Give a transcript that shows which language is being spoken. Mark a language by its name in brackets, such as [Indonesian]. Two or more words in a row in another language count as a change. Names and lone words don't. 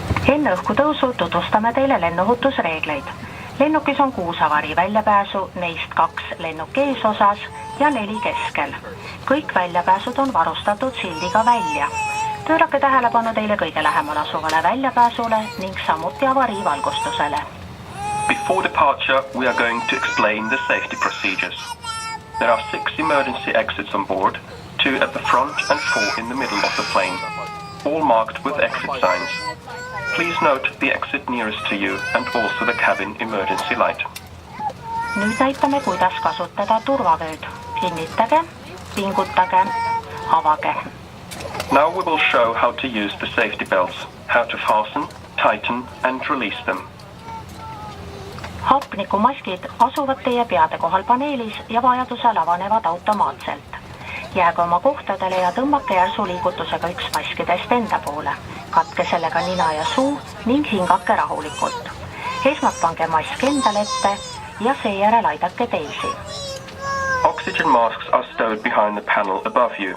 [Estonian] Enne õhkutõusu tutvustame teile lennuohutusreegleid. Lennukis on 6 avari väljapääsu, neist 2 lennuki eesosas ja 4 keskel. Kõik väljapääsud on varustatud sildiga välja. Pöörake tähelepanu teile kõige lähemal asuvale väljapääsule ning samuti avariivalgustusele. [English] Before departure, we are going to explain the safety procedures. There are 6 emergency exits on board, 2 at the front and 4 in the middle of the plane, all marked with exit signs. Please note the exit nearest to you and also the cabin emergency light. [Estonian] Nüüd näitame, kuidas kasutada turvavööd. Kinnitage, pingutage, avage. [English] Now we will show how to use the safety belts, how to fasten, tighten and release them. [Estonian] Hapnikumaskid asuvad teie peade kohal paneelis ja vajadusel avanevad automaatselt. Jääge oma kohtadele ja tõmmake järsu liigutusega üks maskidest enda poole. Katke sellega nina ja suu ning hingake rahulikult. Esmalt pange mask endale ette ja seejärel aidake teisi. [English] Oxygen masks are stowed behind the panel above you.